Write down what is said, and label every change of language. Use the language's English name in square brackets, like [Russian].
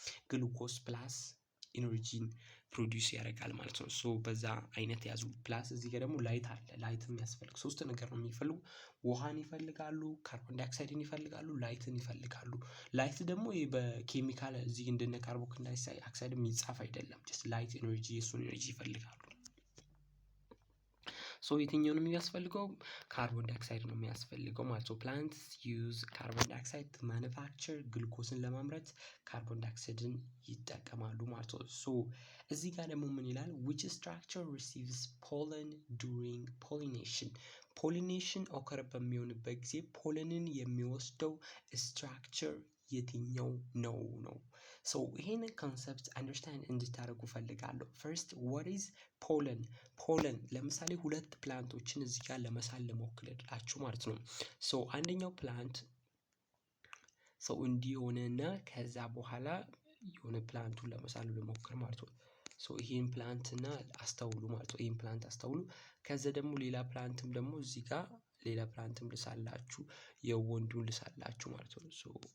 [Amharic] ግሉኮስ ፕላስ ኢነርጂን ፕሮዲውስ ያደርጋል ማለት ነው። ሶ በዛ አይነት ያዙ። ፕላስ እዚህ ጋር ደግሞ ላይት አለ። ላይት የሚያስፈልግ ሶስት ነገር ነው የሚፈልጉ። ውሃን ይፈልጋሉ፣ ካርቦን ዳይኦክሳይድን ይፈልጋሉ፣ ላይትን ይፈልጋሉ። ላይት ደግሞ በኬሚካል እዚህ እንደነ ካርቦን ዳይኦክሳይድ የሚጻፍ አይደለም። ጀስት ላይት ኤነርጂ የሱን ኤነርጂ ይፈልጋሉ። ሶ የትኛው ነው የሚያስፈልገው? ካርቦን ዳይኦክሳይድ ነው የሚያስፈልገው ማለት ነው። [English] ፕላንትስ ዩዝ ካርቦን ዳይኦክሳይድ ቱ ማኑፋክቸር [Amharic] ግሉኮስን ለማምረት ካርቦን ዳይኦክሳይድን ይጠቀማሉ ማለት ነው። ሶ እዚህ ጋር ደግሞ ምን ይላል? [English] which structure receives pollen during pollination? [Amharic] ፖሊኔሽን ኦከር በሚሆንበት ጊዜ ፖለንን የሚወስደው ስትራክቸር የትኛው ነው ነው። ሶ ይሄንን ኮንሰፕት አንደርስታንድ እንድታደርጉ ፈልጋለሁ። ፈርስት [English] what is pollen? [Amharic] ፖለን ለምሳሌ ሁለት ፕላንቶችን እዚህ ጋር ለመሳል ልሞክርላችሁ ማለት ነው። ሶ አንደኛው ፕላንት ሰው እንዲህ ሆነና ከዛ በኋላ የሆነ ፕላንቱን ለመሳል ልሞክር ማለት ነው። ሶ ይሄን ፕላንት እና አስተውሉ ማለት ነው። ይሄን ፕላንት አስተውሉ። ከዛ ደግሞ ሌላ ፕላንትም ደግሞ እዚህ ጋር ሌላ ፕላንትም ልሳላችሁ፣ የወንዱን ልሳላችሁ ማለት ነው። ሶ